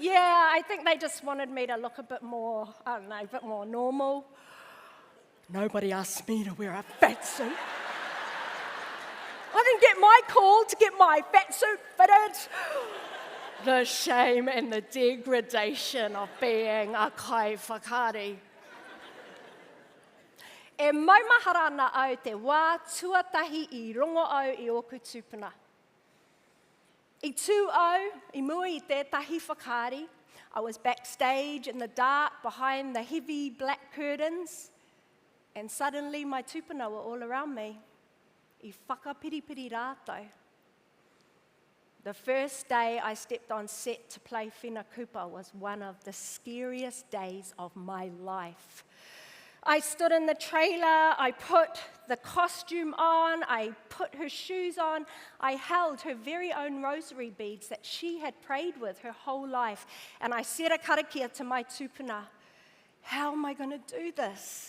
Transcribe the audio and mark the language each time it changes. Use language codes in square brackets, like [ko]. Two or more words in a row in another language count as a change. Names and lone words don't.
[en] Yeah, I think they just wanted me to look a bit more, a bit more normal. Nobody asked me to wear a fat suit. I didn't get my call to get my fat suit fitted. The shame and the degradation of being a [mi] kai whakaari. E maumaharana au te wā tuatahi I rongo au I oku tūpuna. I tūau, I mua I tētahi whakaari. [en] I was backstage in the dark behind the heavy black curtains, and suddenly my tupuna were all around me. [mi] I whakapiripiri rātou. [en] The first day I stepped on set to play Whina Cooper was one of the scariest days of my life. I stood in the trailer, I put the costume on, I put her shoes on, I held her very own rosary beads that she had prayed with her whole life, and I said a karakia to my tupuna, how am I going to do this?